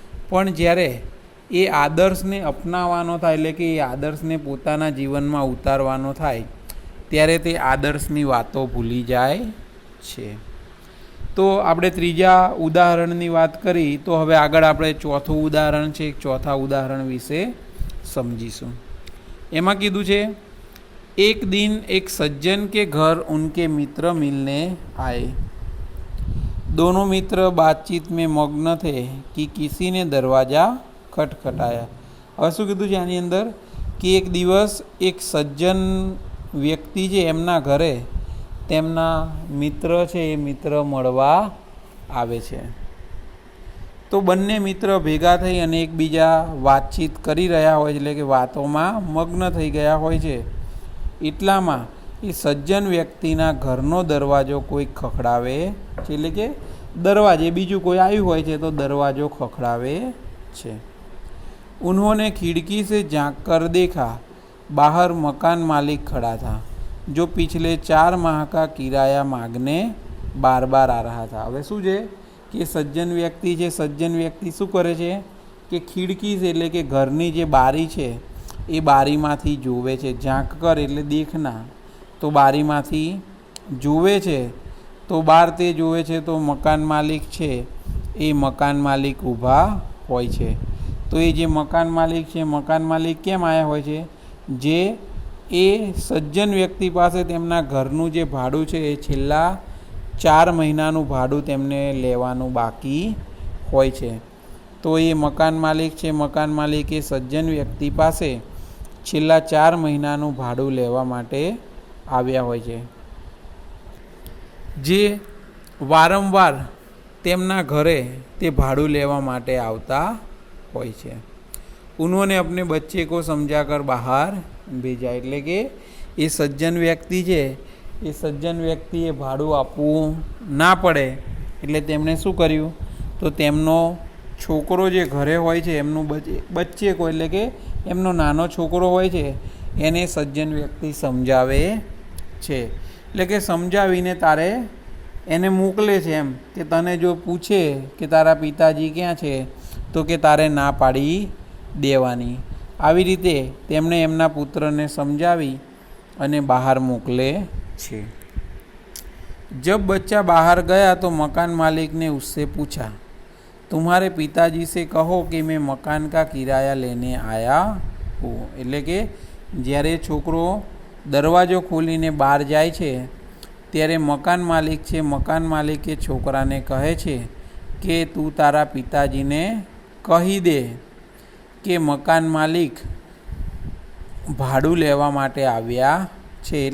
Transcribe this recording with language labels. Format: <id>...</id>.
<gu>પણ જ્યારે એ આદર્શને અપનાવવાનો થાય એટલે કે એ આદર્શને પોતાના જીવનમાં ઉતારવાનો થાય ત્યારે તે આદર્શની વાતો ભૂલી જાય છે. તો આપણે ત્રીજા ઉદાહરણની વાત કરી, તો હવે આગળ આપણે ચોથું ઉદાહરણ છે, ચોથા ઉદાહરણ વિશે સમજીશું. એમાં કીધું છે,</gu> <hi>एक दिन एक सज्जन के घर उनके मित्र मिलने आए. दोनों मित्र बातचीत में मग्न थे कि किसी ने दरवाज़ा खटखटाया.</hi> <gu>હવે શું કીધું છે આની અંદર કે એક દિવસ એક સજ્જન વ્યક્તિ છે એમના ઘરે તેમના મિત્ર છે એ મિત્ર મળવા આવે છે. તો બંને મિત્ર ભેગા થઈ અને એકબીજા વાતચીત કરી રહ્યા હોય છે, એટલે કે વાતોમાં મગ્ન થઈ ગયા હોય છે. એટલામાં એ સજ્જન વ્યક્તિના ઘરનો દરવાજો કોઈ ખખડાવે છે, એટલે કે દરવાજે બીજું કોઈ આવ્યું હોય છે તો દરવાજો ખખડાવે છે.</gu> <hi>उन्होंने खिड़की से झांक कर देखा, बाहर मकान मालिक खड़ा था जो पिछले 4 माह का किराया मांगने बार बार आ रहा था.</hi> <gu>હવે શું છે કે સજ્જન વ્યક્તિ છે, સજ્જન વ્યક્તિ શું કરે છે કે ખિડકી છે એટલે કે ઘરની જે બારી છે એ બારીમાંથી જોવે છે.</gu> <hi>ઝાંક કર</hi> <gu>એટલે</gu> <hi>દેખના,</hi> <gu>તો બારીમાંથી જોવે છે. તો બહાર તે જોવે છે તો મકાન માલિક છે એ મકાન માલિક ઊભા હોય છે. તો એ જે મકાન માલિક છે, મકાન માલિક કેમ આવ્યા હોય છે? જે એ સજ્જન વ્યક્તિ પાસે તેમના ઘરનું જે ભાડું છે એ છેલ્લા 4 મહિનાનું ભાડું તેમને લેવાનું બાકી હોય છે. તો એ મકાન માલિક છે, મકાન માલિક એ સજ્જન વ્યક્તિ પાસે છેલ્લા 4 મહિનાનું ભાડું લેવા માટે આવ્યા હોય છે. જે વારંવાર તેમના ઘરે તે ભાડું લેવા માટે આવતા હોય છે.</gu> <hi>उन्होंने अपने बच्चे को समझाकर બહાર ભેજા.</hi> <gu>એટલે કે એ સજ્જન વ્યક્તિ છે, એ સજ્જન વ્યક્તિએ ભાડું આપવું ના પડે એટલે તેમણે શું કર્યું, તો તેમનો છોકરો જે ઘરે હોય છે એમનું</gu> <hi>બચ્ચે કો</hi> <gu>એટલે કે એમનો નાનો છોકરો હોય છે એને સજ્જન વ્યક્તિ સમજાવે છે. એટલે કે સમજાવીને તારે એને મોકલે છે એમ કે તને જો પૂછે કે તારા પિતાજી ક્યાં છે તો કે તારે ના પાડી દેવાની. આવી રીતે તેમણે એમના પુત્રને સમજાવી અને બહાર મોકલે છે.</gu> <hi>जब बच्चा बाहर गया तो मकान मालिक ने उससे पूछा, तुम्हारे पिताजी से कहो कि मैं मकान का किराया लेने आया हूँ.</hi> <gu>એટલે કે જ્યારે છોકરો દરવાજો ખોલીને બહાર જાય છે ત્યારે મકાન માલિક છે, મકાન માલિકે છોકરાને કહે છે કે તું તારા પિતાજીને કહી દે કે મકાન માલિક ભાડું લેવા માટે આવ્યા છે.</gu>